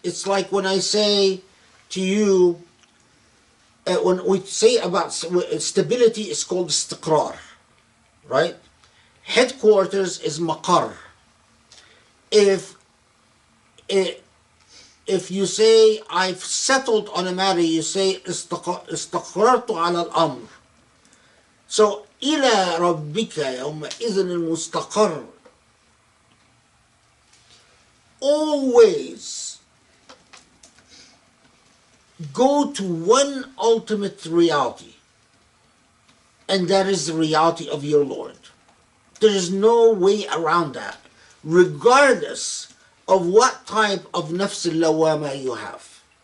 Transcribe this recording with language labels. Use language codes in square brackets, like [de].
[en] It's like when I say to you, when we say about stability, it's called istiqrar, right? Headquarters is maqar. If you say I've settled on a matter, you say [ar] استقررت على الأمر. [en] So [ar] إلى ربك يومئذ المستقر. [en] Always go to one ultimate reality, and that is the reality of your Lord. There is no way around that, regardless of what type of nafs al-lawama you have.